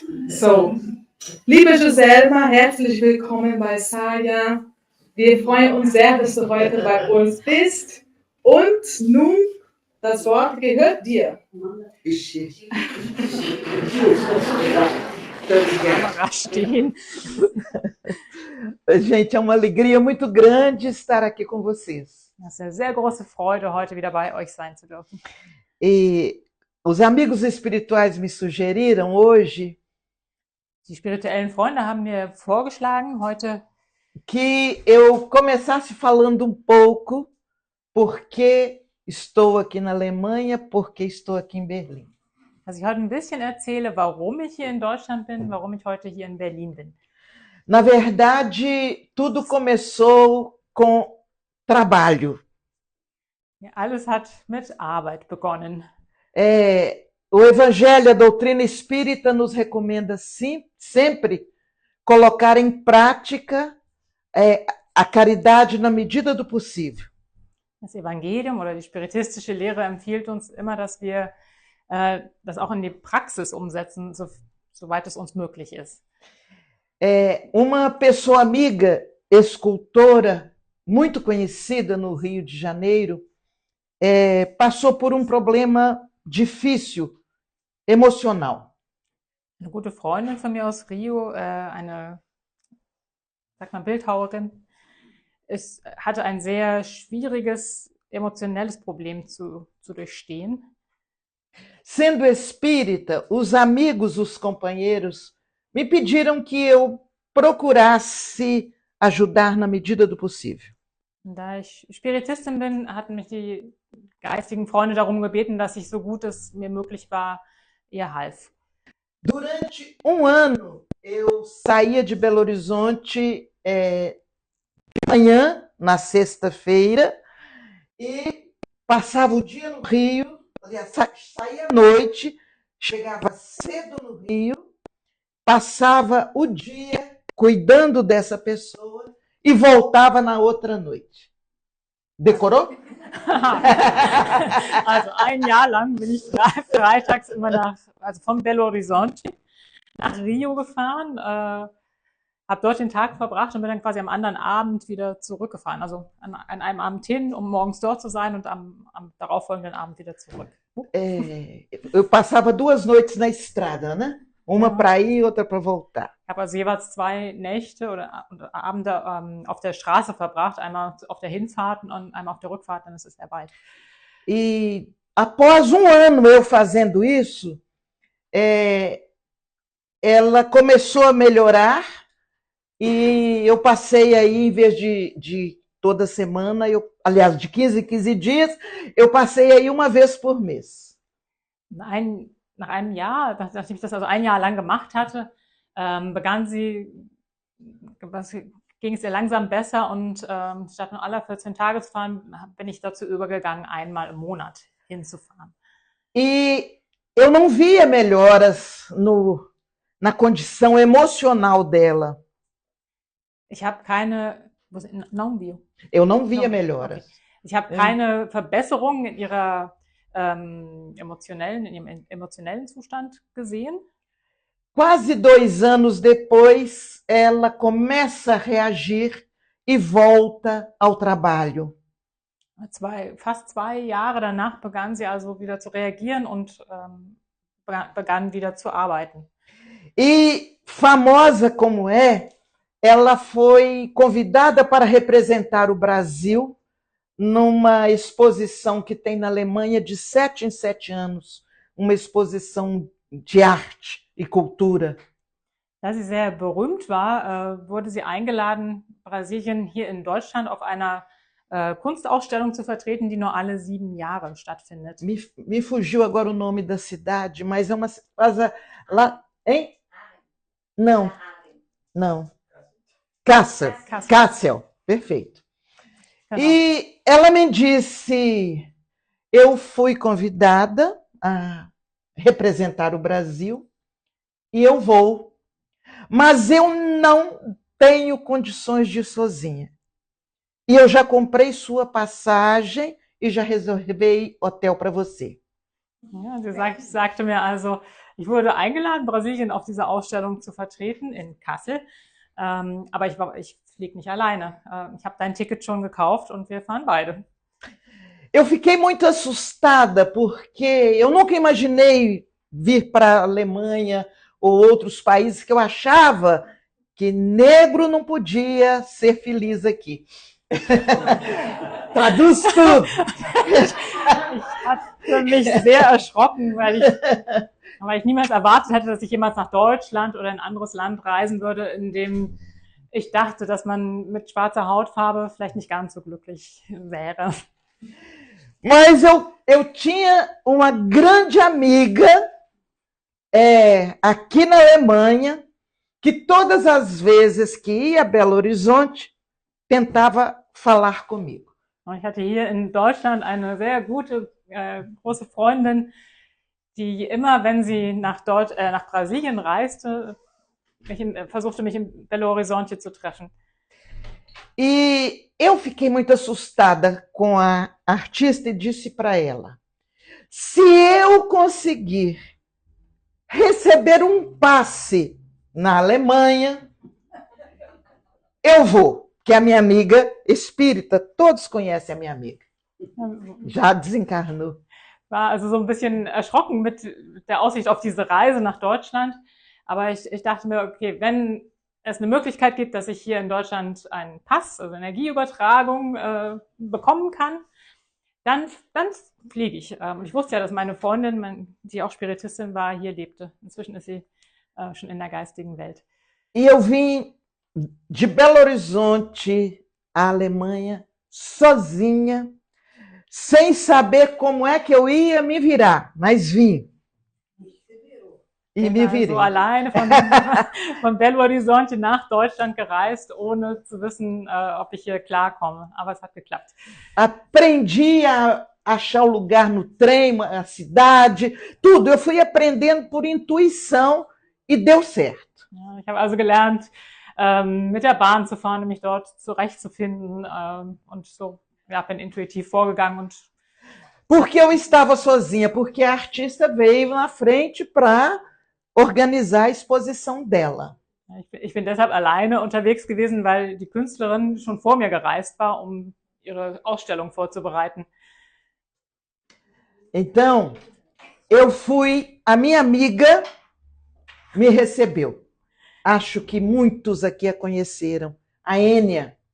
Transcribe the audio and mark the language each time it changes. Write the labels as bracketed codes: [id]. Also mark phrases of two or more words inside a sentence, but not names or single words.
[de] So, liebe Joselma, herzlich willkommen bei Saja. Wir freuen uns sehr, dass du heute bei uns bist. Und nun, das Wort gehört dir. Stehen. [pt] Gente, é uma alegria muito grande estar aqui com vocês. [de] Das ist eine sehr große Freude, heute wieder bei euch sein zu dürfen. [pt] E os amigos espirituais me sugeriram hoje [de] Die spirituellen Freunde haben mir vorgeschlagen, heute [pt] que eu começasse falando um pouco porque estou aqui na Alemanha, porque estou aqui em Berlim. [de] dass ich heute ein bisschen erzähle, warum ich hier in Deutschland bin, warum ich heute hier in Berlin bin. [pt] Na verdade, tudo começou com trabalho. [de] Ja, alles hat mit Arbeit begonnen. [pt] O Evangelho, a doutrina espírita nos recomenda sempre colocar em prática a caridade na medida do possível. [de] Das Evangelium oder die spiritistische Lehre empfiehlt uns immer, dass wir das auch in die Praxis umsetzen, soweit es uns möglich ist. [pt] Uma pessoa amiga, escultora, muito conhecida no Rio de Janeiro, passou por um problema difícil, emocional. [de] Eine gute Freundin von mir aus Rio, eine, sag mal, Bildhauerin, hatte ein sehr schwieriges emotionelles Problem zu durchstehen. [pt] Sendo espírita, os amigos, os companheiros, me pediram que eu procurasse ajudar na medida do possível. [de] Da ich Spiritistin bin, hatten mich die geistigen Freunde darum gebeten, dass ich so gut es mir möglich war, ihr half. [pt] Durante um ano, eu saía de Belo Horizonte de manhã, na sexta-feira, e passava o dia no Rio, saía à noite, chegava cedo no Rio, passava o dia cuidando dessa pessoa e voltava na outra noite. Decorou? [de] Also ein Jahr lang bin ich freitags immer von Belo Horizonte nach Rio gefahren, habe dort den Tag verbracht und bin dann quasi am anderen Abend wieder zurückgefahren. Also an einem Abend hin, um morgens dort zu sein und am darauffolgenden Abend wieder zurück. [pt] Eu passava 2 noites na estrada, né? Uma para ir, outra para voltar. [de] Ich habe also jeweils 2 Nächte oder Abende auf der Straße verbracht, einmal auf der Hinfahrt und einmal auf der Rückfahrt, dann ist es sehr weit. [pt] E após um ano eu fazendo isso, ela começou a melhorar e eu passei aí, em vez de toda semana, aliás, de 15 em 15 dias, eu passei aí uma vez por mês. [de] Nach einem Jahr, nachdem ich das also ein Jahr lang gemacht hatte, ging es ihr langsam besser und statt nur alle 14 Tage zu fahren, bin ich dazu übergegangen, einmal im Monat hinzufahren. [pt] E eu não via melhoras na condição emocional dela. [de] Ich habe keine, [pt] Eu não via melhoras. Okay. [de] Ich habe keine Verbesserung in ihrem emotionellen Zustand gesehen. [pt] Quase 2 anos depois, ela começa a reagir e volta ao trabalho. [de] Fast 2 Jahre danach begann sie also wieder zu reagieren und begann wieder zu arbeiten. [pt] E famosa como é, ela foi convidada para representar o Brasil numa exposição que tem na Alemanha de 7 em 7 anos, uma exposição de arte e cultura. [de] Da sie sehr berühmt war, wurde sie eingeladen, Brasilien hier in Deutschland auf einer Kunstausstellung zu vertreten, die nur alle 7 Jahre stattfindet. [pt] Me fugiu agora o nome da cidade, mas é uma lá, hein? Não. Kassel, perfeito. [de] Genau. [pt] E ela me disse, eu fui convidada a representar o Brasil e eu vou, mas eu não tenho condições de ir sozinha. E eu já comprei sua passagem e já reservei hotel para você. [de] Ja, sie sagte mir also, ich wurde eingeladen, Brasilien auf dieser Ausstellung zu vertreten in Kassel, aber ich fliege nicht alleine. Ich habe dein Ticket schon gekauft und wir fahren beide. [pt] Eu fiquei muito assustada porque eu nunca imaginei vir para a Alemanha ou outros países que eu achava que negro não podia ser feliz aqui. Traduz tudo. [de] Ich hatte mich sehr erschrocken, weil ich niemals erwartet hätte, dass ich jemals nach Deutschland oder ein anderes Land reisen würde, in dem ich dachte, dass man mit schwarzer Hautfarbe vielleicht nicht ganz so glücklich wäre. [pt] Mas eu tinha uma grande amiga aqui na Alemanha que todas as vezes que ia a Belo Horizonte tentava falar comigo. [de] Ich hatte hier in Deutschland eine sehr gute, große Freundin, die immer, wenn sie nach Brasilien reiste, versuchte mich in Belo Horizonte zu treffen. [pt] E eu fiquei muito assustada com a artista e disse para ela, se eu conseguir receber um passe na Alemanha, eu vou, que a minha amiga espírita, todos conhecem a minha amiga, já desencarnou. [de] War also so ein bisschen erschrocken mit der Aussicht auf diese Reise nach Deutschland, aber ich dachte mir, okay, wenn es eine Möglichkeit gibt, dass ich hier in Deutschland einen Pass, also Energieübertragung bekommen kann, dann fliege ich. Ich wusste ja, dass meine Freundin, die auch Spiritistin war, hier lebte. Inzwischen ist sie schon in der geistigen Welt. [pt] E eu vim de Belo Horizonte à Alemanha sozinha, sem saber como é que eu ia me virar, mas vim. E me virei. [de] So alleine von Belo Horizonte nach Deutschland gereist, ohne zu wissen, ob ich hier klarkomme. Aber es hat geklappt. [pt] Aprendi a achar o lugar no trem, a cidade, tudo. Eu fui aprendendo por intuição e deu certo. [de] Ja, ich habe also gelernt, mit der Bahn zu fahren, mich dort zurechtzufinden und so, ja, bin intuitiv vorgegangen und [pt] porque eu estava sozinha, porque a artista veio na frente para organizar a exposição dela. [de] Ich bin deshalb alleine unterwegs gewesen, weil die Künstlerin schon vor mir gereist war, um ihre Ausstellung vorzubereiten. [pt] Então, a minha amiga me recebeu. Acho que muitos aqui a conheceram. A Ênia.